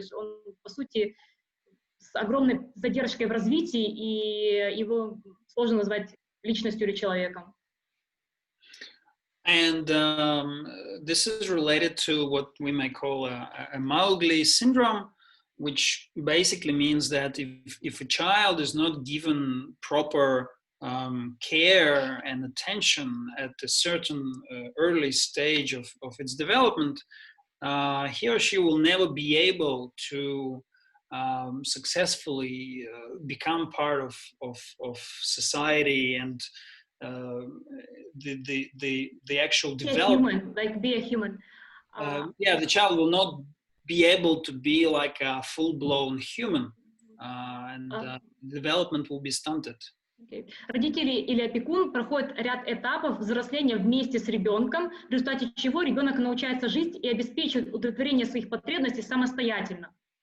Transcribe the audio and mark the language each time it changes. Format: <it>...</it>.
<ru>То есть он, по сути, с огромной задержкой в развитии, и его сложно назвать личностью или человеком.</ru> <en>And this is related to what we may call a Mowgli syndrome, which basically means that if a child is not given proper care and attention at a certain early stage of its development, he or she will never be able to successfully become part of society and the actual development. Be a human. The child will not be able to be like a full-blown human, and development will be stunted. Okay.</en> <ru>Родители или опекун проходят ряд этапов взросления вместе с ребенком, в результате чего ребенок научается жить и обеспечивать удовлетворение своих потребностей самостоятельно.</ru>